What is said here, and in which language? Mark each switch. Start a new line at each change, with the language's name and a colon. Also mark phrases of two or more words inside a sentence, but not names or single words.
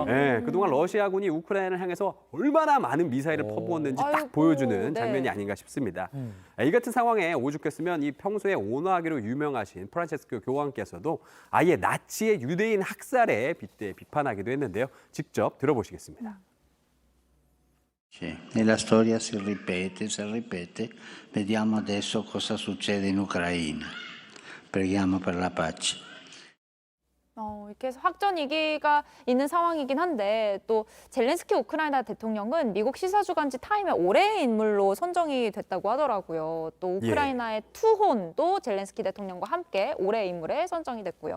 Korean: 그동안 러시아군이 우크라이나를 향해서 얼마나 많은 미사일을 퍼부었는지 딱 보여주는 장면이 아닌가 싶습니다. 이 같은 상황에 오죽했으면 이 평소에 온화하기로 유명하신 프란체스코 교황께서도 아예 나치의 유대인 학살에 빗대 비판하기도 했는데요. 직접 들어보시겠습니다.
Italian: E la storia si ripete. Vediamo adesso cosa succede in Ucraina. Preghiamo per la pace.
Korean: 이렇게 해서 확전 위기가 있는 상황이긴 한데 또 젤렌스키 우크라이나 대통령은 미국 시사주간지 타임의 올해의 인물로 선정이 됐다고 하더라고요. 또 우크라이나의 투혼도 젤렌스키 대통령과 함께 올해의 인물에 선정이 됐고요.